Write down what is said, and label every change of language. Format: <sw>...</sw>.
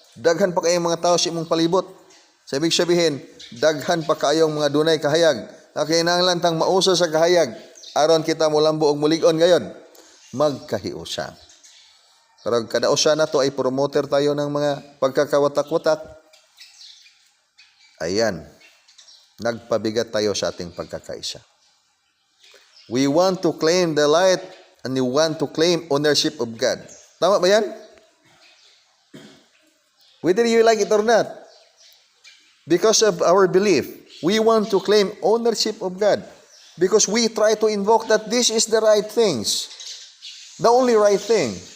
<ceb>Daghan pa kayong mga tao sa imong palibot. Sa ibig sabihin, daghan pa kayong mga dunay kahayag. Nakinahanglan tang mausa sa kahayag. Aron kita mo lambo og mulig-on gayon. Magkahiusa. Pero kada usa na to</ceb> <tl>ay promoter tayo ng mga pagkakawatak-watak. Ayan. Nagpabigat tayo sa ating pagkakaisa.</tl> <en>We want to claim the light and we want to claim ownership of God.</en> <tl>Tama ba yan?</tl> <en>Whether you like it or not. Because of our belief, we want to claim ownership of God. Because we try to invoke that this is the right things. The only right thing.</en>